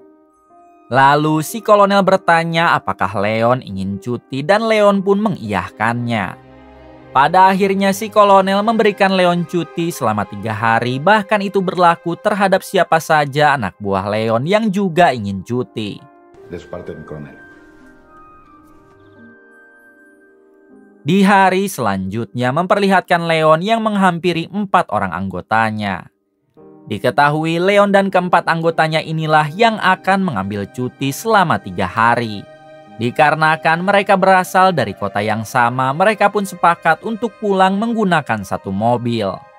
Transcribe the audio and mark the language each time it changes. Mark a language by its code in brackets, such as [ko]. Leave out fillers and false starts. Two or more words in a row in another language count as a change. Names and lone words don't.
[id] Lalu si kolonel bertanya apakah Leon ingin cuti dan Leon pun mengiyahkannya. Pada akhirnya si kolonel memberikan Leon cuti selama 3 hari, bahkan itu berlaku terhadap siapa saja anak buah Leon yang juga ingin cuti. [es] De su parte, mi coronel. [id] Di hari selanjutnya memperlihatkan Leon yang menghampiri 4 orang anggotanya. Diketahui Leon dan keempat anggotanya inilah yang akan mengambil cuti selama 3 hari. Dikarenakan mereka berasal dari kota yang sama, mereka pun sepakat untuk pulang menggunakan satu mobil.